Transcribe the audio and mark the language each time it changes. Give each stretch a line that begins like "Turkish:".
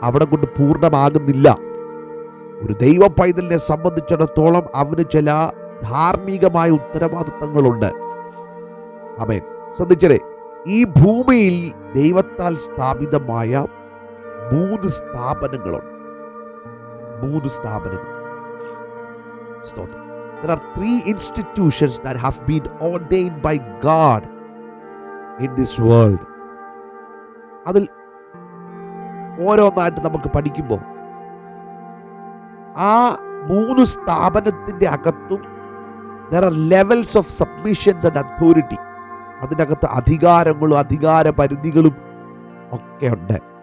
Malayalam: അവിടെ കൊണ്ട് പൂർണ്ണമാകുന്നില്ല. ഒരു ദൈവ പൈതലിനെ സംബന്ധിച്ചിടത്തോളം അവന് ചില ധാർമ്മികമായ ഉത്തരവാദിത്തങ്ങളുണ്ട്. ആമേൻ. ശ്രദ്ധിച്ചേ, ഈ ഭൂമിയിൽ ദൈവത്താൽ സ്ഥാപിതമായ 3 സ്ഥാപനങ്ങളുണ്ട്. 3 സ്ഥാപനങ്ങൾ.
English: There are 3 institutions that have been ordained by God in this world.
Malayalam: അതിൽ ഓരോന്നായിട്ട് നമുക്ക് പഠിക്കുമ്പോൾ ആ 3 സ്ഥാപനത്തിൻ്റെ അകത്തും
English: there are levels of submissions and authority.
Malayalam: അതിനകത്ത് അധികാരങ്ങളും അധികാര പരിധികളും ഒക്കെ ഉണ്ട്.